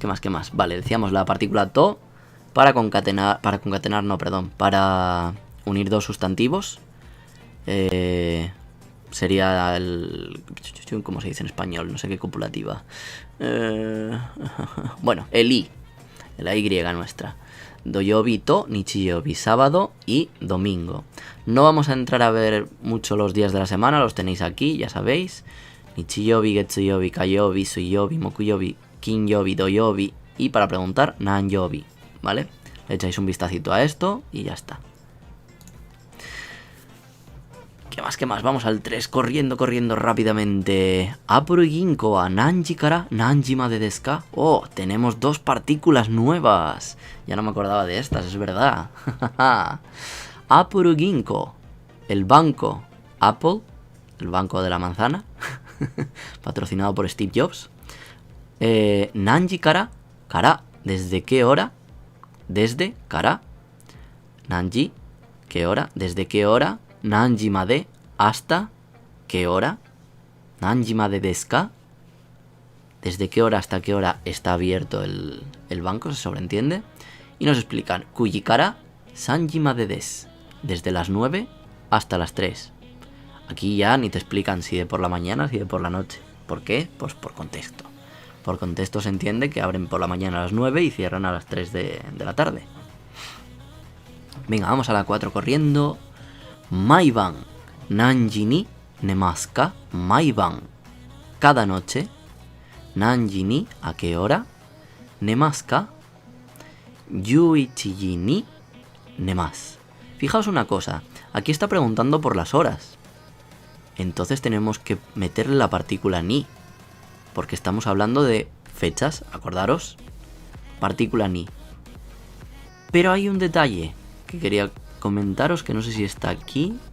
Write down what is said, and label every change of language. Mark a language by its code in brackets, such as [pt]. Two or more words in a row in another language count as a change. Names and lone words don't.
[es] Vale, decíamos la partícula to para concatenar, para unir dos sustantivos. Sería el... ¿Cómo se dice en español? No sé qué copulativa. Bueno, el i. La y nuestra. [ja] 土曜日と、日曜日, [es] sábado y domingo. No vamos a entrar a ver mucho los días de la semana, los tenéis aquí, ya sabéis. [ja] 日曜日、月曜日、火曜日、水曜日、木曜日、金曜日、土曜日. [es] Y para preguntar, nanyobi, ¿vale? Le echáis un vistacito a esto y ya está. ¿Qué más? Vamos al 3, corriendo rápidamente. [ja] アップル銀行は何時から何時までですか? [es] Oh, tenemos dos partículas nuevas. Ya no me acordaba de estas, es verdad. [ja] アップル銀行. [es] el banco Apple, el banco de la manzana, patrocinado por Steve Jobs. [ja] 何時から、から, [es] ¿desde qué hora? Desde, kara. Nanji, ¿qué hora? ¿Desde qué hora? [ja] 何時まで, [es] ¿hasta qué hora? [ja] 何時までですか. [es] ¿Desde qué hora hasta qué hora está abierto el banco? Se sobreentiende. Y nos explican, [ja] 九時から三時までです. [es] Desde las 9 hasta las 3. Aquí ya ni te explican si de por la mañana, si de por la noche. ¿Por qué? Pues por contexto. Por contexto se entiende que abren por la mañana a las 9 y cierran a las 3 de la tarde. Venga, vamos a la 4 corriendo. [ja] 毎晩何時に寝ますか? [es] Maiban, cada noche. [ja] 何時に, [es] ¿a qué hora? [ja] 寝ますか？11時に寝ます. [es] Fijaos una cosa, aquí está preguntando por las horas. Entonces tenemos que meterle la partícula ni, porque estamos hablando de fechas, acordaros. Partícula ni. Pero hay un detalle que quería comentaros, que no sé si está aquí.